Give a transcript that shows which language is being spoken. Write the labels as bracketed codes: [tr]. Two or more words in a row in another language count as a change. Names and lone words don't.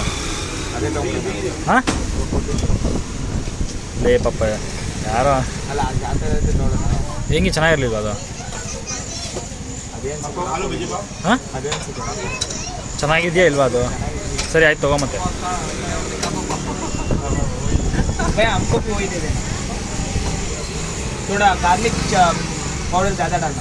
[kn] ಹಾಂ ಲೇ ಪಾಪ ಯಾರೋ ಹೆಂಗೆ ಚೆನ್ನಾಗಿರ್ಲಿಲ್ಲ ಅದು? ಹಾಂ ಚೆನ್ನಾಗಿದೆಯಾ ಇಲ್ವಾ ಅದು? ಸರಿ ಆಯ್ತು ತಗೋ ಮತ್ತೆ. [hi] हमको भी वही दे देना, थोड़ा [en] garlic powder [hi] ज़्यादा डालना.